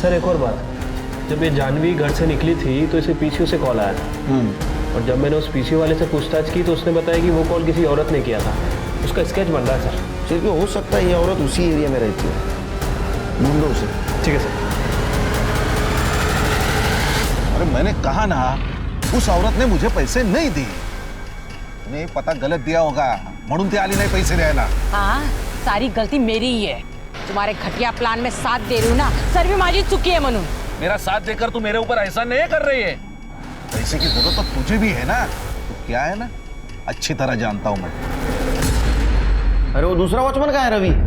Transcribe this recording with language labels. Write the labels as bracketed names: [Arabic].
[Hindi] Sir एक और बात, जब ये जानवी घर से निकली थी तो इसे पीसीओ से कॉल आया था और जब मैंने उस पीसीओ वाले से पूछताछ की तो उसने बताया कि वो कॉल किसी औरत ने किया था। उसका स्केच बन रहा है सर। सिर्फ हो सकता है ये औरत उसी एरिया में रहती है, ढूंढो उसे। ठीक है सर। अरे मैंने कहा ना, उस औरत ने मुझे पैसे नहीं दिए। तुम्हें पता गलत दिया होगा [Marathi] म्हणून ती आली नाही पैसे द्यायला। [Hindi] हाँ, सारी गलती मेरी ही है। तुम्हारे घटिया प्लान में साथ दे रही हूँ ना, [Marathi] सर्वी माझी चुकी है म्हणून। [Hindi] मेरा साथ देकर तू मेरे ऊपर ऐसा नहीं कर रही है। पैसे की जरूरत तो तुझे भी है ना, तो क्या है ना, अच्छी तरह जानता हूं मैं। अरे वो दूसरा वॉचमैन कहाँ है रवि?